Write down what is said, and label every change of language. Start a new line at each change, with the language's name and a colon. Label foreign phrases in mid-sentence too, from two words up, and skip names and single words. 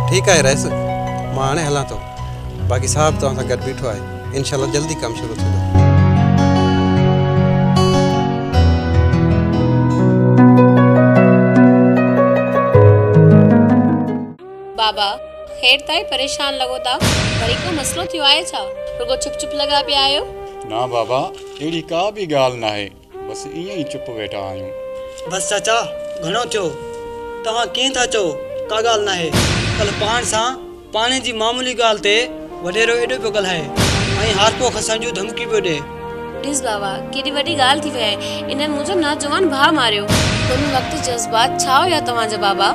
Sindhi: ठीकु आहे रहिस मां हाणे हलां थो बाक़ी साहब तव्हां सां गॾु बीठो आहे इंशाल्लाह जल्दी कमु शुरू थींदो बाबा हेर ताईं परेशान लगो था वरी को मसलो थियो आहे छा रुगो चुप चुप लगा पिया आयो ना बाबा अहिड़ी का बि ॻाल्हि नाहे बसि ईअं ई चुप वेठा आहियूं बस चाचा घणो थियो तव्हां कीअं था चओ का ॻाल्हि नाहे कल पाण सां पाणे जी मामूली ॻाल्हि ते वॾेरो एॾो पियो ॻाल्हाए ऐं हारपो खसण जूं धमकी पियो ॾे ॾिस बाबा केॾी वॾी ॻाल्हि थी वई आहे इन्हनि मुंहिंजो नौजवान भाउ मारियो हुन वक़्तु जज़्बात छा हुया तव्हांजा बाबा